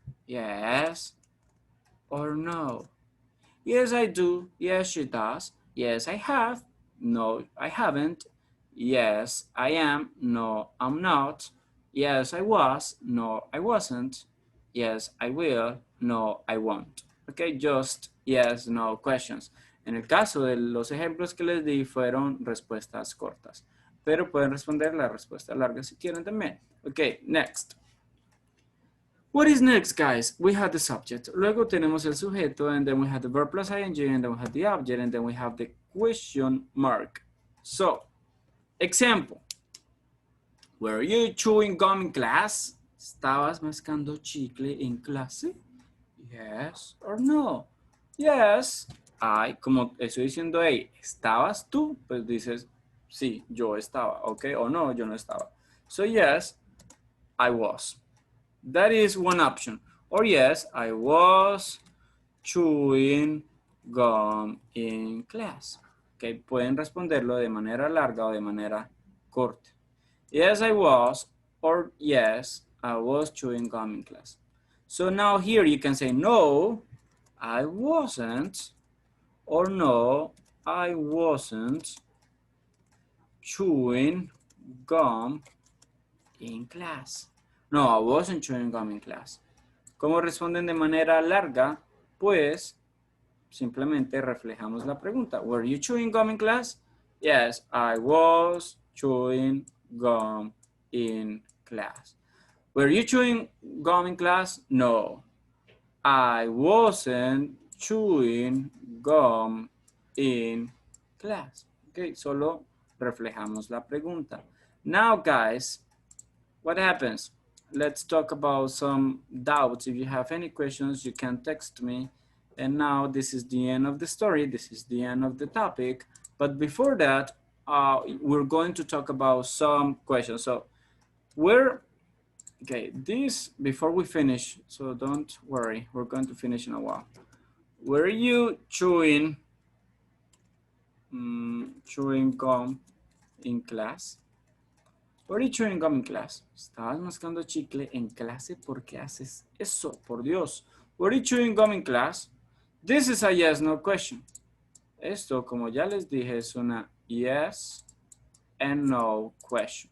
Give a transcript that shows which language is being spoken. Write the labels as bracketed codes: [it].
[en] Yes or no. Yes, I do. Yes, she does. Yes, I have. No, I haven't. Yes, I am. No, I'm not. Yes, I was. No, I wasn't. Yes, I will. No, I won't. Okay, just yes, no questions. [es] En el caso de los ejemplos que les di fueron respuestas cortas, pero pueden responder la respuesta larga si quieren también. [en] Okay, next. What is next, guys? We have the subject. [es] Luego tenemos el sujeto, [en] and then we have the verb plus ing, and then we have the object, and then we have the question mark. So, example. Were you chewing gum in class? [es] ¿Estabas mascando chicle en clase? [en] Yes or no? Yes. [es] I, como estoy diciendo, hey, ¿estabas tú? Pues dices, sí, yo estaba, ¿ok? O no, yo no estaba. [en] So, yes, I was. That is one option. Or yes, I was chewing gum in class. [es] Okay, pueden responderlo de manera larga o de manera corta. [en] Yes, I was, or yes, I was chewing gum in class. So now here you can say no, I wasn't, or no, I wasn't chewing gum in class. No, I wasn't chewing gum in class. [es] ¿Cómo responden de manera larga? Pues simplemente reflejamos la pregunta. [en] Were you chewing gum in class? Yes, I was chewing gum in class. Were you chewing gum in class? No, I wasn't chewing gum in class. [es] Ok, solo reflejamos la pregunta. [en] Now, guys, what happens? let's talk about some doubts. If you have any questions, you can text me. And now this is the end of the story. This is the end of the topic. But before that, we're going to talk about some questions. So okay, this, before we finish, so don't worry, we're going to finish in a while. Were you chewing gum in class? Were you chewing gum in class? [es] ¿Estabas mascando chicle en clase? ¿Por qué haces eso? Por Dios. [en] Were you chewing gum in class? This is a yes, no question. [es] Esto, como ya les dije, es una yes and no question.